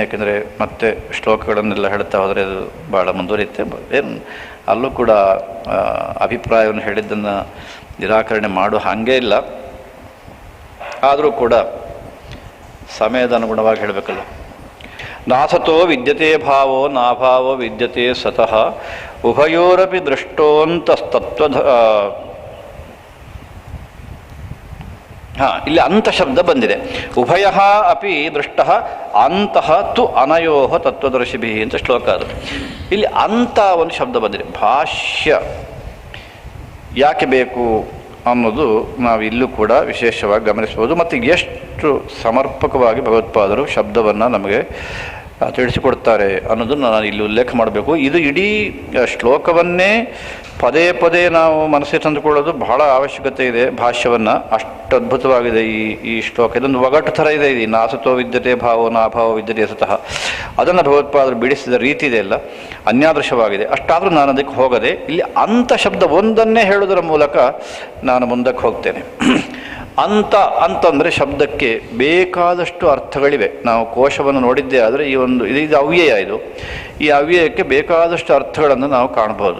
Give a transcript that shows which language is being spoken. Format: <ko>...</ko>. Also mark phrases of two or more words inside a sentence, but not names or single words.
<kn>ಯಾಕೆಂದರೆ ಮತ್ತೆ ಶ್ಲೋಕಗಳನ್ನೆಲ್ಲ ಹೇಳ್ತಾ ಹೋದರೆ ಅದು ಭಾಳ ಮುಂದುವರಿಯುತ್ತೆ. ಏನು ಅಲ್ಲೂ ಕೂಡ ಅಭಿಪ್ರಾಯವನ್ನು ಹೇಳಿದ್ದನ್ನು ನಿರಾಕರಣೆ ಮಾಡೋ ಹಾಗೇ ಇಲ್ಲ. ಆದರೂ ಕೂಡ ಸಮಯದ ಅನುಗುಣವಾಗಿ ಹೇಳಬೇಕಲ್ಲ.</kn> <sa>ನಾಸತೋ ವಿದ್ಯತೆ ಭಾವೋ ನಾಭಾವೋ ವಿದ್ಯತೆ ಸತಃ ಉಭಯೋರಪಿ ದೃಷ್ಟೋಂತಸ್ತತ್ವ.</sa> <kn>ಇಲ್ಲಿ ಅಂತ ಶಬ್ದ ಬಂದಿದೆ.</kn> <sa>ಉಭಯ ಅಪಿ ದೃಷ್ಟ ಅಂತಃ ತು ಅನಯೋ ತತ್ವದರ್ಶಿಭಿ ಅಂತ ಶ್ಲೋಕ ಅದು.</sa> <kn>ಇಲ್ಲಿ ಅಂತ ಒಂದು ಶಬ್ದ ಬಂದಿದೆ. ಭಾಷ್ಯ ಯಾಕೆ ಬೇಕು ಅನ್ನೋದು ನಾವು ಇಲ್ಲೂ ಕೂಡ ವಿಶೇಷವಾಗಿ ಗಮನಿಸ್ಬೋದು. ಮತ್ತು ಎಷ್ಟು ಸಮರ್ಪಕವಾಗಿ ಭಗವತ್ಪಾದರು ಶಬ್ದವನ್ನು ನಮಗೆ ತಿಳಿಸಿಕೊಡ್ತಾರೆ ಅನ್ನೋದನ್ನು ನಾನು ಇಲ್ಲಿ ಉಲ್ಲೇಖ ಮಾಡಬೇಕು. ಇದು ಇಡೀ ಶ್ಲೋಕವನ್ನೇ ಪದೇ ಪದೇ ನಾವು ಮನಸ್ಸಿಗೆ ತಂದುಕೊಳ್ಳೋದು ಬಹಳ ಅವಶ್ಯಕತೆ ಇದೆ. ಭಾಷ್ಯವನ್ನು ಅಷ್ಟು ಅದ್ಭುತವಾಗಿದೆ ಈ ಶ್ಲೋಕ. ಇದೊಂದು ಒಗಟು ಥರ ಇದೆ. ಇದು</kn> <sa>ನಾಸತೋ ವಿದ್ಯತೆ ಭಾವೋ ನಾಭಾವೋ ವಿದ್ಯತೆ ಸತಃ,</sa> <kn>ಅದನ್ನು ಭಗವತ್ಪಾದರು ಬಿಡಿಸಿದ ರೀತಿ ಇದೆಯಲ್ಲ ಅನ್ಯಾದೃಶವಾಗಿದೆ. ಅಷ್ಟಾದರೂ ನಾನು ಅದಕ್ಕೆ ಹೋಗದೆ ಇಲ್ಲಿ ಅಂತ ಶಬ್ದ ಒಂದನ್ನೇ ಹೇಳೋದರ ಮೂಲಕ ನಾನು ಮುಂದಕ್ಕೆ ಹೋಗ್ತೇನೆ. ಅಂತಂದರೆ ಶಬ್ದಕ್ಕೆ ಬೇಕಾದಷ್ಟು ಅರ್ಥಗಳಿವೆ. ನಾವು ಕೋಶವನ್ನು ನೋಡಿದ್ದೇ ಆದರೆ ಇದು ಅವ್ಯಯ. ಈ ಅವ್ಯಯಕ್ಕೆ ಬೇಕಾದಷ್ಟು ಅರ್ಥಗಳನ್ನು ನಾವು ಕಾಣ್ಬೋದು.</kn>